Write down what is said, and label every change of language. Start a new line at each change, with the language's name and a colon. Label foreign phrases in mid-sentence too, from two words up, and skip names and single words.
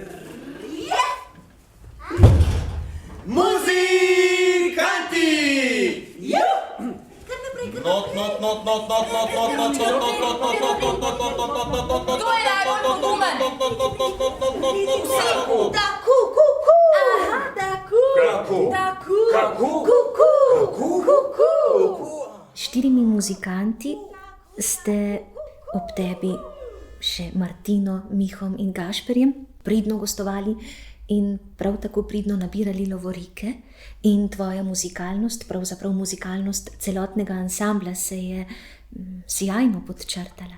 Slovenian: muzikanti! To je najbolj pogumen! Da ku, ku, ku! Aha, da ku! Da ku! Ku, ku! 4 muzikanti ste ob tebi še Martino, Mihom in Gašperjem pridno gostovali in prav tako pridno nabirali lovorike, in tvoja muzikalnost, pravzaprav muzikalnost celotnega ansambla se je sijajno podčrtala.